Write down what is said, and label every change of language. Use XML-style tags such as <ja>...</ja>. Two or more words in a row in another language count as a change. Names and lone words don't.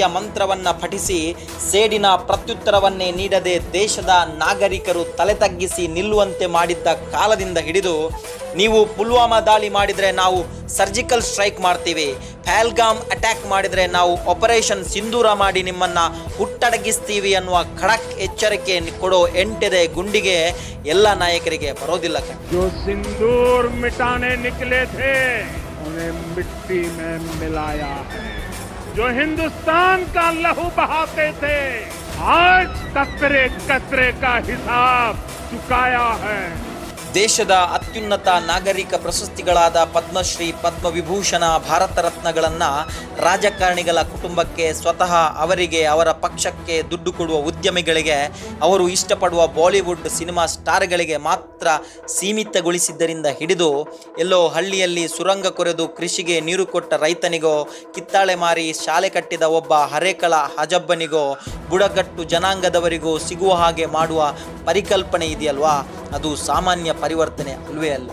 <kn>ಮಂತ್ರವನ್ನ ಪಠಿಸಿ ಸೇಡಿನ ಪ್ರತ್ಯುತ್ತರವನ್ನೇ ನೀಡದೆ ದೇಶದ ನಾಗರಿಕರು ತಲೆ ತಗ್ಗಿಸಿ ನಿಲ್ಲುವಂತೆ ಮಾಡಿದ್ದ ಕಾಲದಿಂದ ಹಿಡಿದು ನೀವು ಪುಲ್ವಾಮಾ ದಾಳಿ ಮಾಡಿದರೆ ನಾವು</kn> <en>surgical strike</en> <kn>ಮಾಡ್ತೀವಿ, ಪಹಲ್ಗಾಮ್ ಅಟ್ಯಾಕ್ ಮಾಡಿದರೆ ನಾವು ಆಪರೇಷನ್ ಸಿಂಧೂರ ಮಾಡಿ ನಿಮ್ಮನ್ನು ಹುಟ್ಟಡಗಿಸ್ತೀವಿ ಅನ್ನುವ ಖಡಕ್ ಎಚ್ಚರಿಕೆ ಕೊಡೋ ಎಂಟೆದೆ ಗುಂಡಿಗೆ ಎಲ್ಲ ನಾಯಕರಿಗೆ ಬರೋದಿಲ್ಲ.</kn> <hi>जो सिंदूर मिटाने निकले थे उन्हें मिट्टी में मिलाया है, जो हिंदुस्तान का लहू बहाते थे आज कतरे कतरे का हिसाब चुकाया है.</hi> <kn>ದೇಶದ ಅತ್ಯುನ್ನತ ನಾಗರಿಕ ಪ್ರಶಸ್ತಿಗಳಾದ ಪದ್ಮಶ್ರೀ, ಪದ್ಮವಿಭೂಷಣ, ಭಾರತ ರತ್ನಗಳನ್ನು ರಾಜಕಾರಣಿಗಳ ಕುಟುಂಬಕ್ಕೆ, ಸ್ವತಃ ಅವರಿಗೆ, ಅವರ ಪಕ್ಷಕ್ಕೆ ದುಡ್ಡು ಕೊಡುವ ಉದ್ಯಮಿಗಳಿಗೆ, ಅವರು ಇಷ್ಟಪಡುವ ಬಾಲಿವುಡ್ ಸಿನಿಮಾ ಸ್ಟಾರ್ಗಳಿಗೆ ಮಾತ್ರ ಸೀಮಿತಗೊಳಿಸಿದ್ದರಿಂದ ಹಿಡಿದು ಎಲ್ಲೋ ಹಳ್ಳಿಯಲ್ಲಿ ಸುರಂಗ ಕೊರೆದು ಕೃಷಿಗೆ ನೀರು ಕೊಟ್ಟ ರೈತನಿಗೋ, ಕಿತ್ತಾಳೆ ಮಾರಿ ಶಾಲೆ ಕಟ್ಟಿದ ಒಬ್ಬ ಹರೇಕಳ ಹಜಬ್ಬನಿಗೋ, ಬುಡಕಟ್ಟು ಜನಾಂಗದವರಿಗೂ ಸಿಗುವ ಹಾಗೆ ಮಾಡುವ ಪರಿಕಲ್ಪನೆ ಇದೆಯಲ್ವಾ, ಅದು ಸಾಮಾನ್ಯ ಪರಿವರ್ತನೆ ಅಲ್ವೇ ಅಲ್ಲ.</kn>